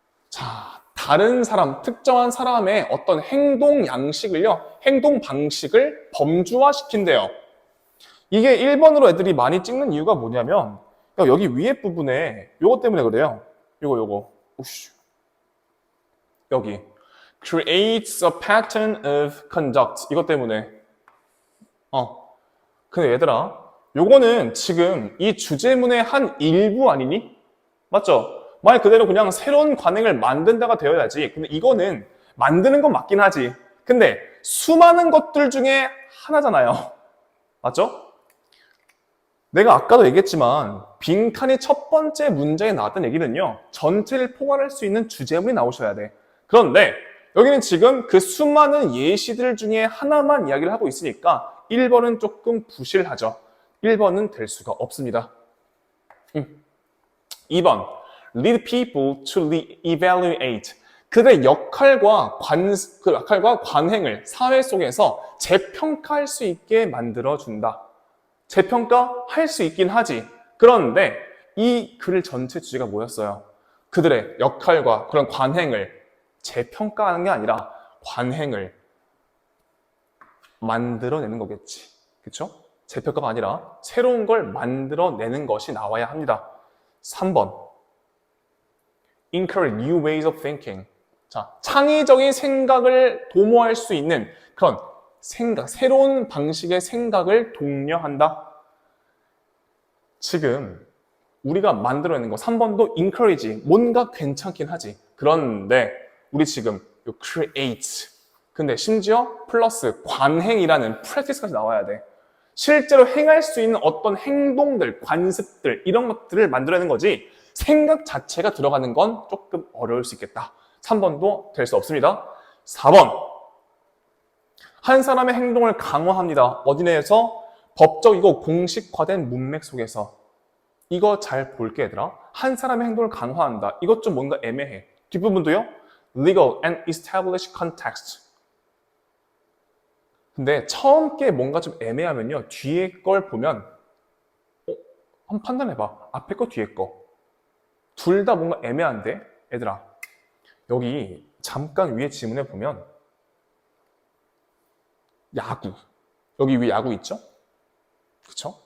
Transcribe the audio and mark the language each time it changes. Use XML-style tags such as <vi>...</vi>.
<ko>자, 다른 사람, 특정한 사람의 어떤 행동 양식을요, 행동 방식을 범주화시킨대요. 이게 1번으로 애들이 많이 찍는 이유가 뭐냐면, 여기 위에 부분에 요거 때문에 그래요. 요거. 우씨. 여기.</ko> <en>creates a pattern of conduct.</en> <ko>이것 때문에. 근데 얘들아, 요거는 지금 이 주제문의 한 일부 아니니? 맞죠? 말 그대로 그냥 새로운 관행을 만든다가 되어야지. 근데 이거는 만드는 건 맞긴 하지. 근데 수많은 것들 중에 하나잖아요. 맞죠? 내가 아까도 얘기했지만 빈칸이 첫 번째 문제에 나왔던 얘기는요. 전체를 포괄할 수 있는 주제문이 나오셔야 돼. 그런데 여기는 지금 그 수많은 예시들 중에 하나만 이야기를 하고 있으니까 1번은 조금 부실하죠. 1번은 될 수가 없습니다. 2번.</ko> <en>Lead people to evaluate.</en> <ko>그들의 역할과 관행을 사회 속에서 재평가할 수 있게 만들어준다. 재평가할 수 있긴 하지. 그런데 이 글 전체 주제가 뭐였어요? 그들의 역할과 그런 관행을 재평가하는 게 아니라 관행을 만들어내는 거겠지. 그쵸? 재평가가 아니라 새로운 걸 만들어내는 것이 나와야 합니다. 3번.</ko> <en>Encourage new ways of thinking.</en> <ko>자, 창의적인 생각을 도모할 수 있는 그런 생각, 새로운 방식의 생각을 독려한다. 지금 우리가 만들어내는 거 3번도 encourage, 뭔가 괜찮긴 하지. 그런데 우리 지금 요 create, 근데 심지어 플러스 관행이라는 practice까지 나와야 돼. 실제로 행할 수 있는 어떤 행동들, 관습들 이런 것들을 만들어내는 거지 생각 자체가 들어가는 건 조금 어려울 수 있겠다. 3번도 될 수 없습니다. 4번. 한 사람의 행동을 강화합니다. 어디 내에서? 법적이고 공식화된 문맥 속에서. 이거 잘 볼게 얘들아. 한 사람의 행동을 강화한다. 이것 좀 뭔가 애매해. 뒷부분도요.</ko> <en>Legal and established context.</en> <ko>근데 처음 게 뭔가 좀 애매하면요. 뒤에 걸 보면 한번 판단해봐. 앞에 거 뒤에 거. 둘 다 뭔가 애매한데? 얘들아. 여기 잠깐 위에 지문에 보면 야구. 여기 위에 야구 있죠? 그쵸?</ko>